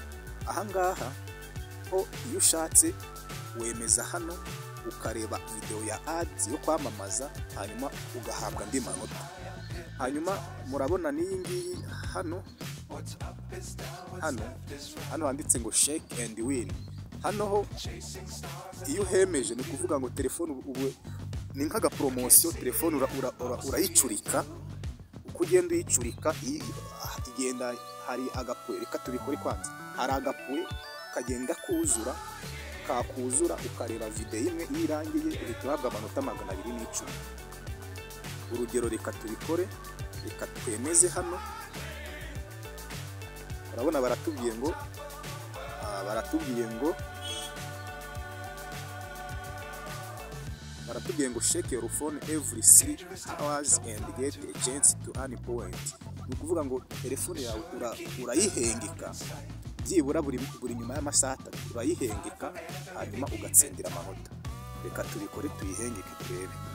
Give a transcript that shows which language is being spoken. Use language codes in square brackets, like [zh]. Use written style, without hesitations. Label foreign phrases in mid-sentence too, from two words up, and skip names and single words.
[rw] Ahangaha ho iyo ushatse wemeza hano ukareba video ya ads yo kwamamaza, hanyuma ugahabwa andi manota. Hanyuma murabona n'iyi ngiyi hano handitse ngo [en] shake and win. [rw] Hano ho iyo uhemeje ni kuvuga ngo telefone ubu ni nk'aga promotion, telefone urayicurika. Uko ugenda uyicurika igenda, hari agapuwe, reka tubikore kwanza. Hari agapuwe kagenda kuzura, kakuzura ukareba video imwe irangiye uhita uhabwa amanota 210. Urugero reka tubikore, reka twemeze hano. Urabona baratubwiye ngo [en] shake your phone every 3 hours and get a chance to earn point. [rw] Ni ukuvuga ngo telefone yawe urayihengeka byibura buri nyuma y'amasaha 3 urayihengeka, hanyuma ugatsindira amanota. Reka tubikore tuyihengeke turebe.